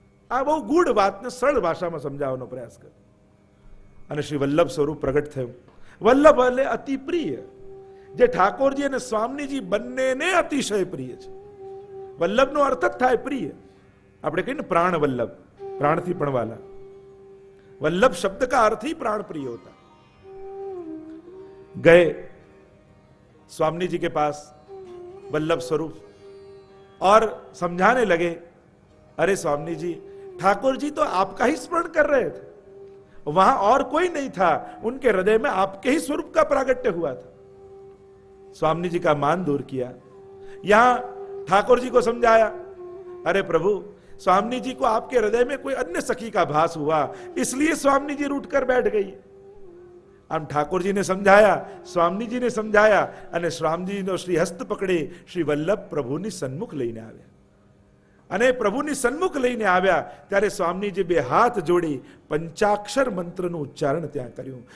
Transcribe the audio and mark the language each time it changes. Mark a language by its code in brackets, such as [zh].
[gu] આ બહુ ગૂઢ વાતને સરળ ભાષામાં સમજાવવાનો પ્રયાસ કર્યો. અને શ્રી વલ્લભ સ્વરૂપ પ્રગટ થયું. વલ્લભ એટલે અતિ પ્રિય, જે ઠાકોરજી અને સ્વામીજી બંનેને અતિશય પ્રિય છે. વલ્લભનો અર્થ જ થાય પ્રિય. આપણે કહીએ ને પ્રાણ વલ્લભ, પ્રાણથી પણ વાલા. [hi] वल्लभ शब्द का अर्थ ही प्राण प्रिय होता है. गए स्वामी जी के पास वल्लभ स्वरूप और समझाने लगे, अरे स्वामी जी, ठाकुर जी तो आपका ही स्मरण कर रहे थे, वहां और कोई नहीं था, उनके हृदय में आपके ही स्वरूप का प्रागट्य हुआ था. स्वामी जी का मान दूर किया. यहां ठाकुर जी को समझाया, अरे प्रभु, स्वामी जी को आपके हृदय में कोई अन्य सखी का भास हुआ, इसलिए स्वामी जी रूठ कर बैठ गई. [gu] આમ ઠાકોરજીને સમજાયા, સ્વામીજીને સમજાયા, અને સ્વામીજીનો શ્રી હસ્ત પકડી શ્રી વલ્લભ પ્રભુની સન્મુખ લઈને આવ્યા. અને પ્રભુની સન્મુખ લઈને આવ્યા ત્યારે સ્વામીજી બે હાથ જોડી પંચાક્ષર મંત્રનું ઉચ્ચારણ ત્યાં કર્યું.